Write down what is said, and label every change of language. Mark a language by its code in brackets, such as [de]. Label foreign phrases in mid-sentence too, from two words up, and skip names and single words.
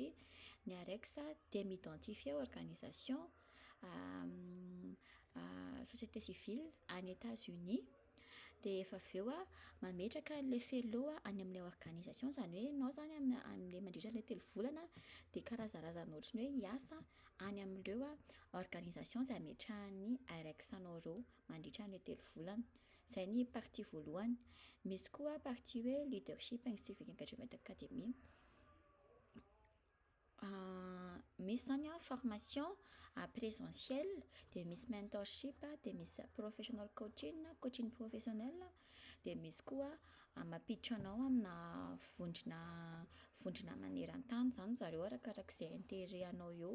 [mg] Ny IREX dia m'identifie [fr] organisation société civile [mg] any États-Unis dia efa aveo mametraka an'ilay fellow any amin'ilay organisation izany hoe ianao zany amin'ilay mandritra ilay 3 volana dia karazarazana ohatrany hoe hiasa any amin'ireo organisation izay ametrahan'ny IREX anao ireo mandritra ilay 3 volana. Izay ny partie voalohany. Misy koa partie hoe [en] leadership and civic engagement academy. [mg] Misy zany [fr] formation présentielle [mg] dia misy mentorship dia misy [en] professional coaching [mg] professionnel dia misy koa mampiditra anao amina vondrona maneran-tany zany zareo arakarak'izay intérêt anao eo.